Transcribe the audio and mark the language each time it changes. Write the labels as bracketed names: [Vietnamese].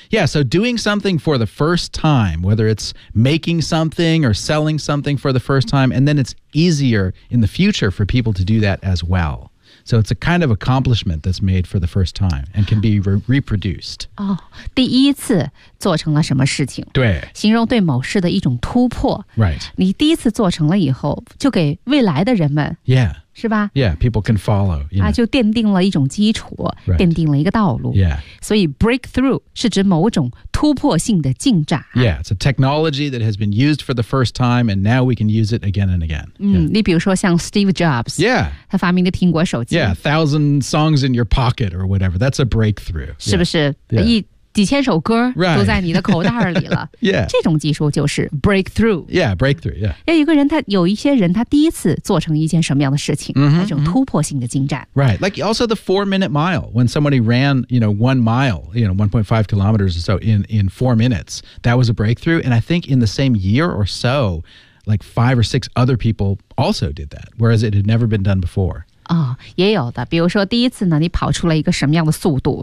[English] Yeah, so doing something for the first time, whether it's making something or selling something for the first time, and then it's easier in the future for people to do that as well. So it's a kind of accomplishment that's made for the first time and can be reproduced. [Chinese] 哦、oh, ，第一次做成了什么事情？对，形容对某事的一种突破。 [English] Right. [Chinese] 你第一次做成了以后，就给未来的人们。 [English] Yeah. [Chinese] 是吧 [English] ？Yeah, people can follow. You know. [Chinese] 啊，就奠定了一种基础， [English] right. [Chinese] 奠定了一个道路。 [English] Yeah. [Chinese] 所以 breakthrough 是指某种突破性的进展。 [English] Yeah, it's a technology that has been used for the first time, and now we can use it again and again. [Chinese] 你比如说像 Steve Jobs. [English] Yeah. [Chinese] 他发明的苹果手机。 [English] Yeah, 1,000 songs in your pocket or whatever. That's a breakthrough. [Chinese] 是不是？ [English] Yeah. [Chinese] 一几千首歌都在你的口袋里了。 [English] Right. yeah. [Chinese] 这种技术就是 breakthrough. [English] Yeah, breakthrough, yeah. [Chinese] 要一个人他有一些人他第一次做成一件什么样的事情、 mm-hmm, 这种突破性的进展。 [English] Right, like also the 4-minute mile. When somebody ran, you know, 1 mile, you know, 1.5 kilometers or so in 4 minutes, that was a breakthrough. And I think in the same year or so, like 5 or 6 other people also did that, whereas it had never been done before. [Chinese] 哦、也有的比如说第一次呢你跑出了一个什么样的速度